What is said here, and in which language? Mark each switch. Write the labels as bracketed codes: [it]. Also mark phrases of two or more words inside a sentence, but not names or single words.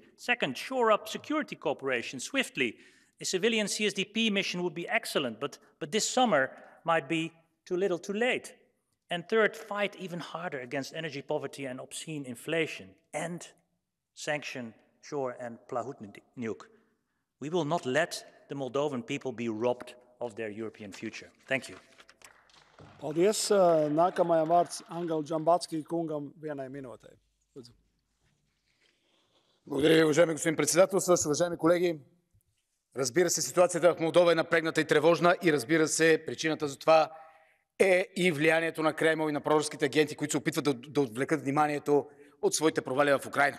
[en] Second, shore up security cooperation swiftly. A civilian CSDP mission would be excellent, but this summer might be too little too late. And third, fight even harder against energy poverty and obscene inflation, and sanction Shor and Plahotniuc. We will not let the Moldovan people be robbed of their European future. Thank you. [lv] Paldies. Nākamajam vārds Ангел Джамбацки kungam vienai minūtei. Lūdzu. [bg] Благодаря ви, уважаеми господин председател. Уважаеми колеги, разбира се, ситуацията в Молдова е напрегната и тревожна и разбира се, причината за това е и влиянието на Кремъл и на проруските агенти, които се опитват да отвлекат вниманието от своите провали в Украйна.